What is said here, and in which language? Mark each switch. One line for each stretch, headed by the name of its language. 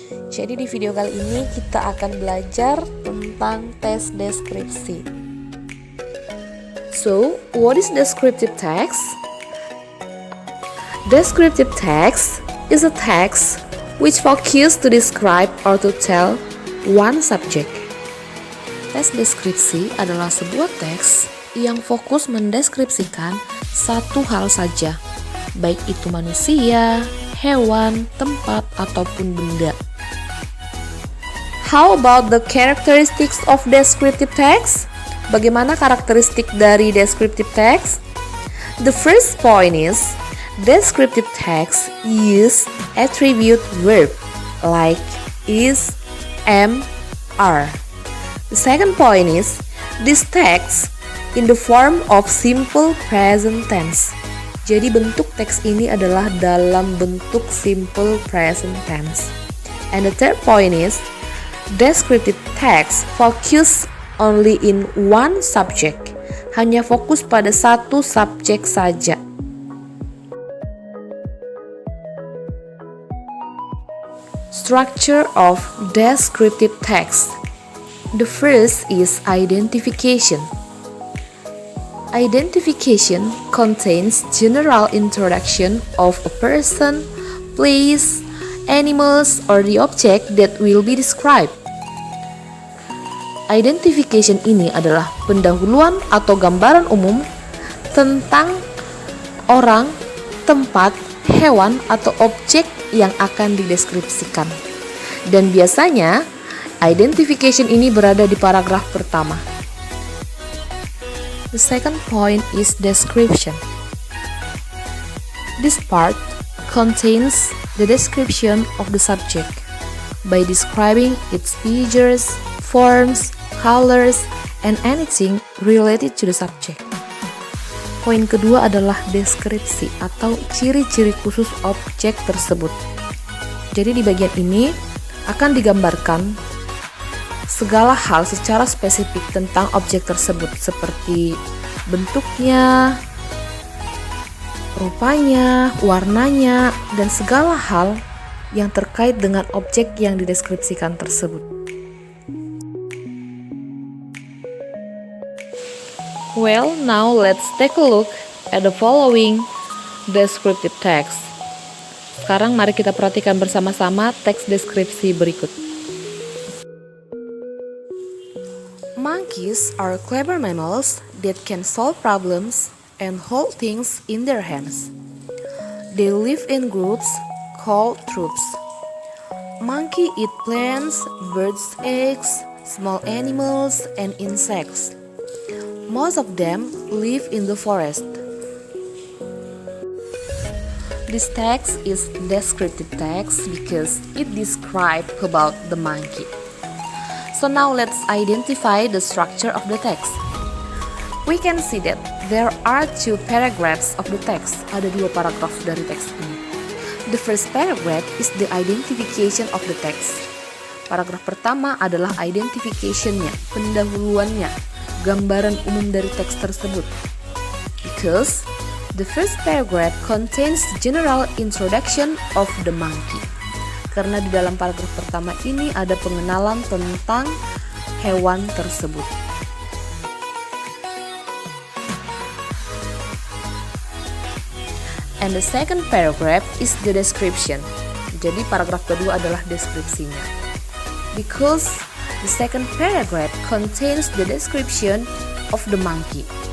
Indonesian: Jadi di video kali ini kita akan belajar tentang teks deskripsi.
English: So, what is descriptive text? Descriptive text is a text which focuses to describe or to tell one subject.
Indonesian: Teks deskripsi adalah sebuah teks yang fokus mendeskripsikan satu hal saja, baik itu manusia, hewan, tempat, ataupun benda.
English: How about the characteristics of descriptive text?
Indonesian: Bagaimana karakteristik dari
English: descriptive text? The first point is descriptive text use attribute verb like is, am, are. The second point is this text in the form of simple present tense.
Indonesian: Jadi bentuk teks ini adalah dalam bentuk simple present tense.
English: And the third point is descriptive text focus only in one subject.
Indonesian: Hanya fokus pada satu subjek saja.
English: Structure of descriptive text. The first is identification. Identification contains general introduction of a person, place, animals, or the object that will be described.
Indonesian: Identification ini adalah pendahuluan atau gambaran umum tentang orang, tempat, hewan, atau objek yang akan dideskripsikan. Dan biasanya, identification ini berada di paragraf pertama.
English: The second point is description. This part contains the description of the subject by describing its features, forms, colors, and anything related to the subject.
Indonesian: Poin kedua adalah deskripsi atau ciri-ciri khusus objek tersebut. Jadi di bagian ini akan digambarkan segala hal secara spesifik tentang objek tersebut seperti bentuknya, rupanya, warnanya, dan segala hal yang terkait dengan objek yang dideskripsikan tersebut.
English: Well, now let's take a look at the following descriptive text.
Indonesian: Sekarang mari kita perhatikan bersama-sama teks deskripsi berikut.
English: Monkeys are clever mammals that can solve problems and hold things in their hands. They live in groups called troops. Monkey eat plants, birds' eggs, small animals, and insects. Most of them live in the forest. This text is descriptive text because it describes about the monkey. So now let's identify the structure of the text. We can see that there are two paragraphs of the text.
Indonesian: Ada dua paragraf dari teks ini.
English: The first paragraph is the identification of the text.
Indonesian: Paragraf pertama adalah identification-nya, pendahuluannya, gambaran umum dari teks tersebut.
English: Because the first paragraph contains general introduction of the monkey.
Indonesian: Karena di dalam paragraf pertama ini ada pengenalan tentang hewan tersebut.
English: And the second paragraph is the description.
Indonesian: Jadi paragraf kedua adalah deskripsinya.
English: Because the second paragraph contains the description of the monkey.